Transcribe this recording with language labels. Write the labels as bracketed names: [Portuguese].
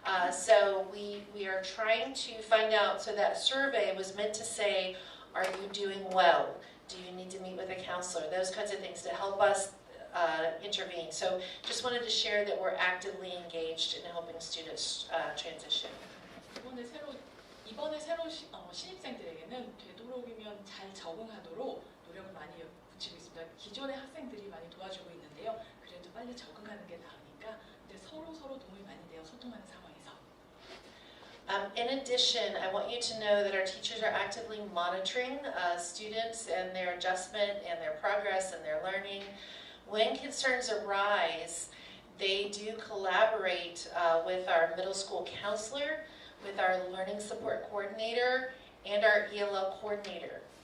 [English] So we are trying to find out, so that survey was meant to say, are you doing well? Do you need to meet with a counselor? Those kinds of things to help us intervene. So just wanted to share that we're actively engaged in helping students transition. [Korean] 이번에 새로 신입생들에게는 되도록이면 잘 적응하도록 노력을 많이 붙이고 있습니다. 기존의 학생들이 많이 도와주고 있는데요. 그래도 빨리 적응하는 게 나으니까 근데 서로 도움이 많이 돼요. 소통하는 상황에서. [English] In addition, I want you to know that our teachers are actively monitoring students and their adjustment and their progress and their learning. When concerns arise, they do collaborate with our middle school counselor, with our learning support coordinator, and our ELL coordinator.